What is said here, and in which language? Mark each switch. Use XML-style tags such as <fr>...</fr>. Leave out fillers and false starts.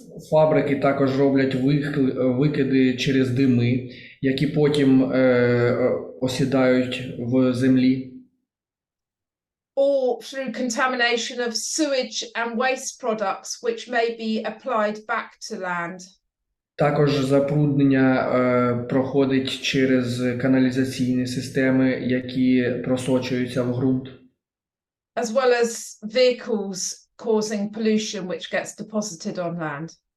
<uk>Фабрики також роблять викиди через дими, які потім осідають в землі.</uk> <en>Or through contamination of sewage and waste products, which may be applied back to land.</en> <uk>Також забруднення проходить через каналізаційні системи, які просочуються в ґрунт.</uk> <en>As well as vehicles causing pollution, which gets deposited on land.</en>